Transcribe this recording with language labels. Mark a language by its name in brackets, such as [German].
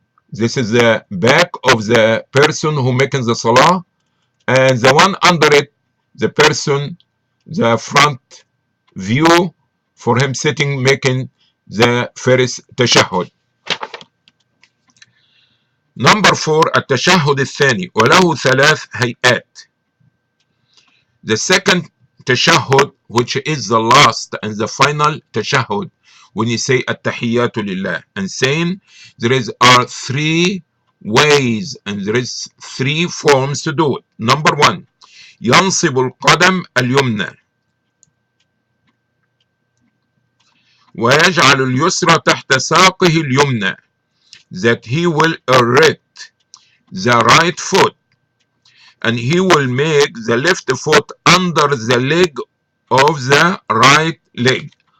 [English] This is the back of the person who making the salah, and the one under it, the person, the front view for him sitting making the first tashahhud. Number 4 [Arabic] التشهد الثاني وله 3 هيئات. [English] The second tashahhud, which is the last and the final tashahhud, when you say [Arabic] التحيات لله, [English] and saying are 3 ways and there is 3 forms to do it. Number 1, [Arabic] ينصب القدم اليمنى ويجعل اليسرى تحت ساقه اليمنى, [English] that he will erect the right foot and he will make the left foot under the leg of the right leg.